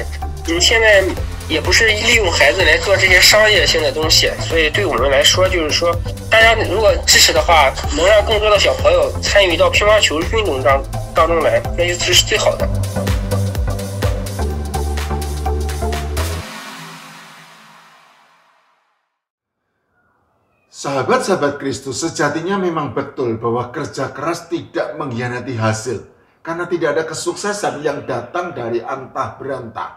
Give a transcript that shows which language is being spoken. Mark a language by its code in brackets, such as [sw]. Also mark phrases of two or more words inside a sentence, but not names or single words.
[zh] 现在也不是利用孩子来做这些商业性的东西，所以对我们来说，就是说，大家如果支持的话，能让更多的小朋友参与到乒乓球运动当中来，那就是最好的。 [id] Sahabat-sahabat Kristus, sejatinya memang betul bahwa kerja keras tidak mengkhianati hasil, karena tidak ada kesuksesan yang datang dari antah berantah.